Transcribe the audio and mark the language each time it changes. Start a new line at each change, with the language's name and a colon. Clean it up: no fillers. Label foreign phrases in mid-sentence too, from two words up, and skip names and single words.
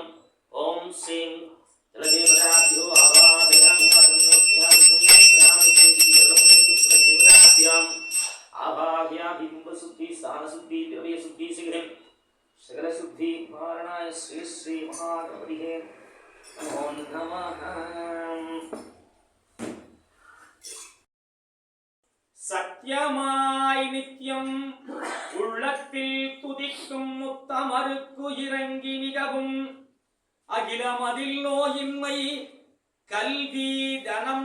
Sanskrit: ॐ श्रीं जलदेवताभ्यो आवाहयामि आवाहयामि बिम्बशुद्धि स्थानशुद्धि द्रव्यशुद्धि शीघ्रं सकलशुद्धि निवारणाय श्री श्री महागणपतिः नमो नमः.
Tamil: சத்தியமாய் நித்தியம் உள்ளத்தில் துதிக்கும் முத்தமருக்கு இறங்கி மிகவும் அகிலமதில் நோயின்மை கல்வி தனம்